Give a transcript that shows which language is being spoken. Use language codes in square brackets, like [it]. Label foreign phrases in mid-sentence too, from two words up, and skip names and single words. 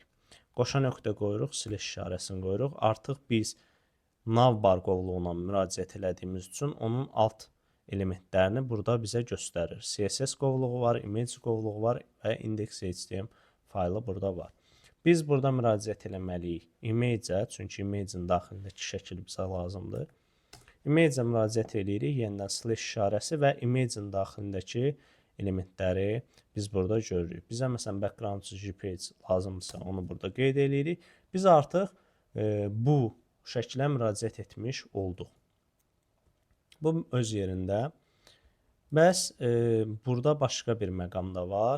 [az] Qoşa nöqtə qoyuruq, slash işarəsini qoyuruq. Artıq biz navbar qovluğuna müraciət elədiyimiz üçün onun alt elementlərini burada bizə göstərir. CSS qovluğu var, image qovluğu var və index.html faylı burada var. Biz burada müraciət eləməliyik image-ə, çünki image-in daxilindəki şəkil bizə lazımdır. Image-ə müraciət eləyirik, yenidən slash işarəsi və image-in daxilindəki elementləri biz burada görürük. Bizə məsələn background JPG lazımdırsa onu burada qeyd eləyirik. Biz artıq bu şəklə müraciət etmiş olduq. Bu öz yerində. Bəs burada başqa bir məqam da var.